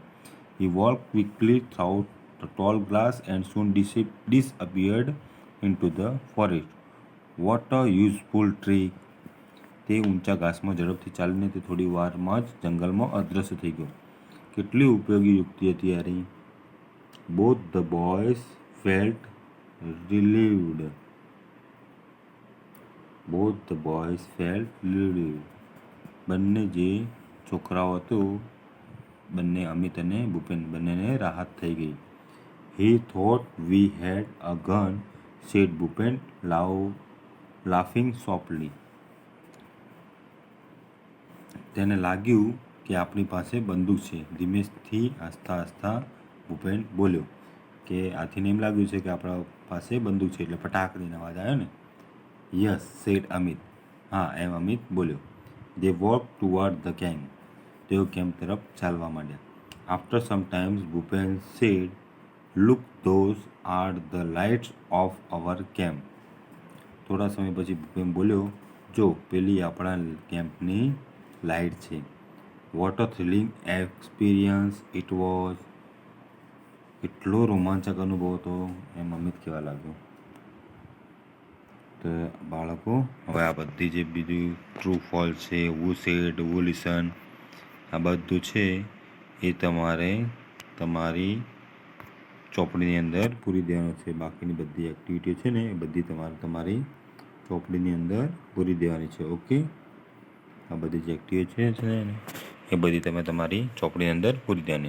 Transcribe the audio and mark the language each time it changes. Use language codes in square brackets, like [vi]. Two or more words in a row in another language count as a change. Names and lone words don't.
[en] He walked quickly through the tall grass and soon disappeared into the forest. What a useful trick! [gu] તે ઊંચા ઘાસમાં ઝડપથી ચાલીને તે થોડી વારમાં જ જંગલમાં અદૃશ્ય થઈ ગયો. કેટલી ઉપયોગી યુક્તિ હતી યારી. [en] Both the boys felt relieved. Both the boys felt relieved. [gu] બંને જે છોકરાઓ હતું, બંને અમિત અને ભૂપેન, બંનેને રાહત થઈ ગઈ. [en] He thought we had a gun, said Bhupen, laughing softly. [gu] તેને લાગ્યું કે આપણી પાસે બંદૂક છે. ધીમેથી હસતા હસતા ભૂપેન બોલ્યો કે આથીને એમ લાગ્યું છે કે આપણા પાસે બંદૂક છે, એટલે ફટાક દઈને અવાજ આવ્યો ને. [en] Yes said [gu] અમિત. હા, એમ અમિત બોલ્યો. [en] They walked toward the camp. [gu] તેઓ કેમ્પ તરફ ચાલવા માંડ્યા. [en] After some time, Bhupen said, "Look, those are the lights of our camp." [gu] થોડા સમય પછી ભૂપેન બોલ્યો, જો પેલી આપણા કેમ્પની લાઇટ છે. [en] What a thrilling experience it was. [gu] એટલો રોમાંચક અનુભવ હતો, એમ અમિત કહેવા લાગ્યો. તો બાળકો, હવે આ બધી જે બીજું [en] true false [gu] છે, [en] who said, who listen, [gu] આ બધું છે એ તમારે તમારી ચોપડીની અંદર પૂરી દેવાનું છે. બાકીની બધી એક્ટિવિટીઓ છે ને એ બધી તમારે તમારી ચોપડીની અંદર પૂરી દેવાની છે. ઓકે, આ બધી જે એક્ટિવિટી છે ને એ બધી તમે તમારી ચોપડીની અંદર પૂરી દેવાની.